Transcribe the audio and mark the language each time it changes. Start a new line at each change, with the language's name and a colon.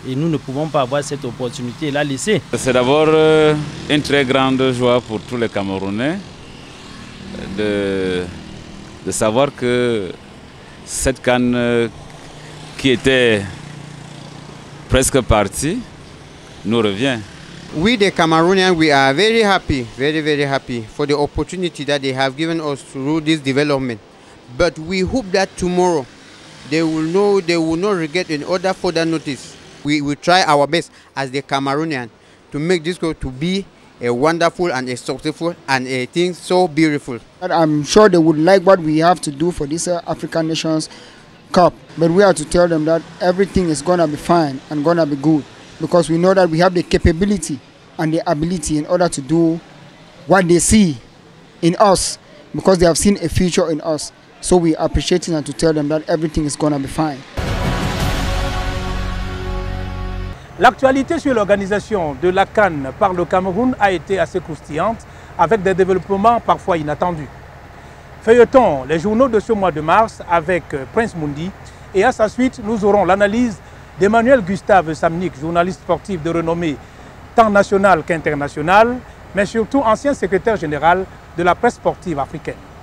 French: Et nous ne pouvons pas avoir cette opportunité et la laisser. C'est d'abord une très grande joie pour tous les Camerounais de savoir que cette CAN qui était presque partie nous revient.
English: We, the Cameroonians, we are very happy, very happy for the opportunity that they have given us through this development. But we hope that tomorrow they will not regret in order for that notice. We will try our best as the Cameroonian to make this go to be a wonderful and a successful and a thing so beautiful. I'm sure they would like what we have to do for this African Nations Cup, but we have to tell them that everything is gonna be fine and gonna be good because we know that we have the capability and the ability in order to do what they see in us because they have seen a future in us. So we appreciate it and to tell them that everything is going to be fine.
French: L'actualité sur l'organisation de la CAN par le Cameroun a été assez croustillante avec des développements parfois inattendus. Feuilletons les journaux de ce mois de mars avec Prince Mundi et à sa suite nous aurons l'analyse d'Emmanuel Gustave Samnik, journaliste sportif de renommée tant nationale qu'internationale, mais surtout ancien secrétaire général de la presse sportive africaine.